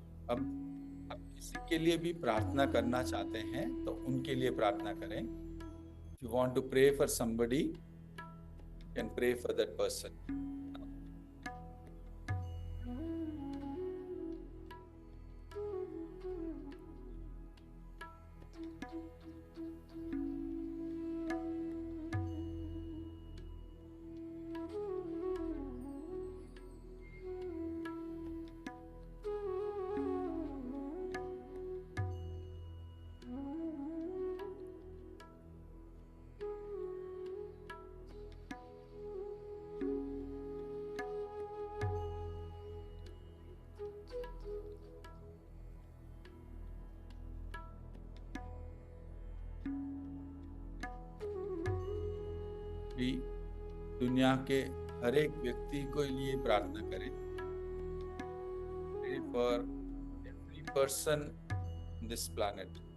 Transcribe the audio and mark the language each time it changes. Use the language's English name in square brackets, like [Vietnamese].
[Hindi] अब आप किसी के लिए भी प्रार्थना करना चाहते हैं तो उनके लिए प्रार्थना करें। [English] If you want to pray for somebody, you can pray for that person. [Hindi] भी दुनिया के हर एक व्यक्ति को लिए प्रार्थना करें। [English] Pray for every person on this planet.